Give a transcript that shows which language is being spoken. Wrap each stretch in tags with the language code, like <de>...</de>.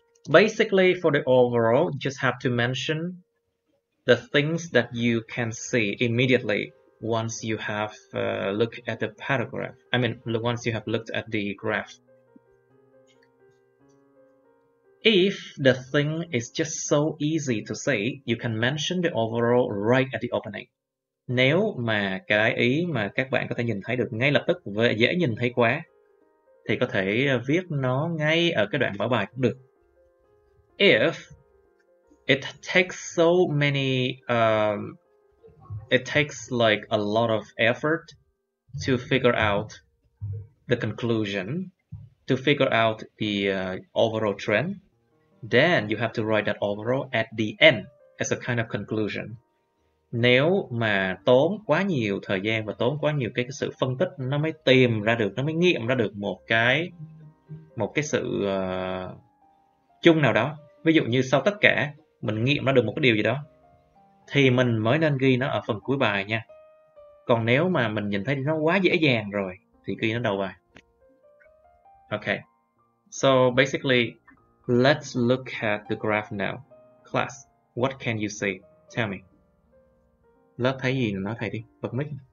<en>Basically, for the overall, you just have to mention the things that you can see immediately once you have looked at the paragraph. I mean, once you have looked at the graph. If the thing is just so easy to see, you can mention the overall right at the opening.</en> <vi>Nếu mà cái ý mà các bạn có thể nhìn thấy được ngay lập tức và dễ nhìn thấy quá, thì có thể viết nó ngay ở cái đoạn mở bài cũng được.</vi> <en>If it takes so many, it takes like a lot of effort to figure out the conclusion, to figure out the overall trend, then you have to write that overall at the end as a kind of conclusion.</en> <vi>Nếu mà tốn quá nhiều thời gian và tốn quá nhiều cái sự phân tích, nó mới tìm ra được, nó mới nghiệm ra được một cái sự chung nào đó. Ví dụ như sau tất cả mình nghiệm ra được một cái điều gì đó, thì mình mới nên ghi nó ở phần cuối bài nha. Còn nếu mà mình nhìn thấy nó quá dễ dàng rồi thì ghi nó đầu bài.</vi> <en>Okay. So basically, let's look at the graph now. Class, what can you see? Tell me.</en> <vi>Lớp thấy gì nói thầy đi, bật mic.</vi>